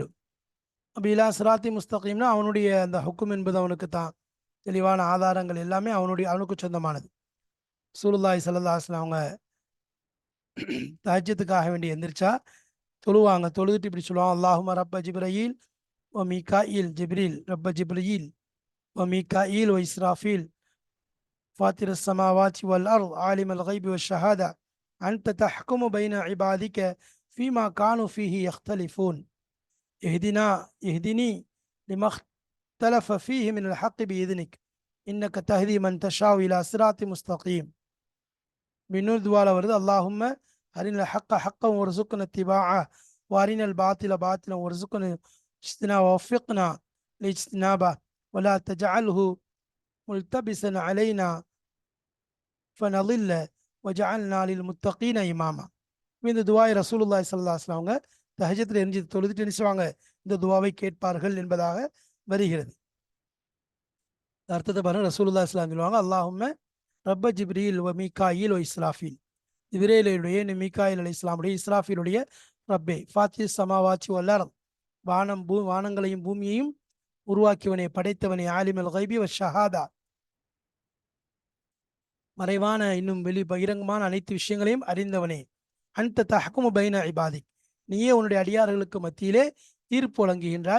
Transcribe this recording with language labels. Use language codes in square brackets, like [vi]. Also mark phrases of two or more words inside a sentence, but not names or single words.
[ta] அப்போ [ar] إلى صراط مستقيم [ta] அவனுடைய அந்த ஹுக்கும் என்பது அவனுக்கு தான், தெளிவான ஆதாரங்கள் எல்லாமே அவனுக்கு சொந்தமானது. [ar] رسول الله صلى الله عليه وسلم [ta] அவங்க தஹஜ்ஜுதுக்காக வேண்டி எந்திரிச்சா தொழுவாங்க. தொழுதுட்டு இப்படி சொல்லுவாங்க, [ar] اللهم رب جبريل وميكائيل جبريل رب جبريل وميكائيل وإسرافيل فاطر السماوات والأرض عالم الغيب والشهادة أنت تحكم بين عبادك فيما كانوا فيه يختلفون اهدني لما اختلف فيه من الحق بإذنك إنك تهدي من تشاء إلى صراط مستقيم. [ta] இன்னொரு துவால வருது, [ar] اللهم أرنا الحق حقا وارزقنا اتباعه وأرنا الباطل باطلا وارزقنا اجتنابه ووفقنا لاجتنابه ولا تجعله ملتبسا علينا فنضل وجعلنا للمتقين إماما. [ta] இந்த துவாயை [ar] رسول الله صلى الله عليه وسلم [ta] அவங்க தஹஜ்ஜுதுல எரிஞ்சு தொழுதுட்டு நினைச்சுவாங்க இந்த துவாவை கேட்பார்கள் என்பதாக வருகிறது. அர்த்தத்தை பாருங்க, [ar] رسول الله صلى الله عليه وسلم [ta] சொல்லுவாங்க, [ar] اللهم رب جبريل وميكائيل وإسرافيل, [ta] ஜிப்ரீலுடைய மீகாயில் அலைஹிஸ்ஸலாமுடைய இஸ்ராஃபீலுடைய ரப்பே, [ar] فاطر السماوات والأرض, [ta] வானங்களையும் பூமியையும் உருவாக்கியவனே, படைத்தவனே, [ar] عالم الغيب والشهادة, [ta] மறைவான இன்னும் பகிரங்கமான அனைத்து விஷயங்களையும் அறிந்தவனே, [ar] أنت تحكم بين عبادك, [ta] நீயே உன்னுடைய அடியார்களுக்கு மத்தியிலே தீர்ப்பு வழங்குகின்றாய்.